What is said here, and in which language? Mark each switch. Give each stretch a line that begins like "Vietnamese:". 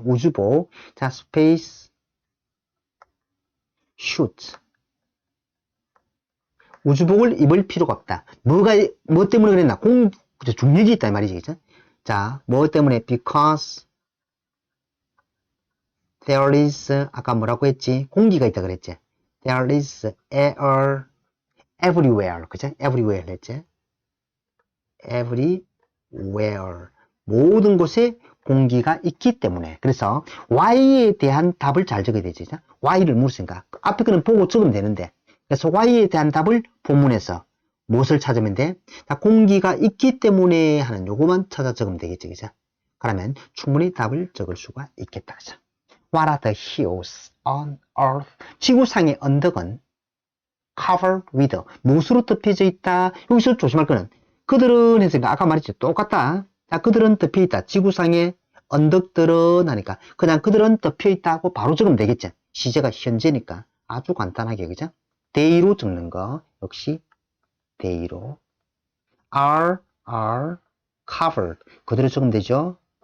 Korean: 우주복. 자, space suit. 우주복을 입을 필요가 없다. 뭐 때문에 그랬나? 중력이 있다 이 말이지. 그죠? 자, 뭐 때문에?
English: Because there is,
Korean: 아까 뭐라고 했지? 공기가 있다 그랬지?
English: There is air everywhere.
Korean: 그죠? everywhere 했지?
English: everywhere.
Korean: 모든 곳에 공기가 있기 때문에. 그래서 Y에 대한 답을 잘 적어야 되지. Y를 물었으니까. 앞에 거는 보고 적으면 되는데. 그래서 Y에 대한 답을 본문에서 무엇을 찾으면 돼? 자, 공기가 있기 때문에 하는 요거만 찾아 적으면 되겠지. 그죠? 그러면 충분히 답을 적을 수가 있겠다. 그죠?
English: What are the hills on earth?
Korean: 지구상의 언덕은
English: covered with
Korean: 무엇으로 덮여져 있다. 여기서 조심할 거는 그들은 했으니까 아까 말했죠. 똑같다. 자, 그들은 덮여 있다. 지구상의 언덕들은 하니까 그냥 그들은 덮여 있다고 바로 적으면 되겠지. 시제가 현재니까 아주 간단하게, 그죠? they로 적는 거 역시 they로
English: are covered
Korean: 그대로 적으면 되죠.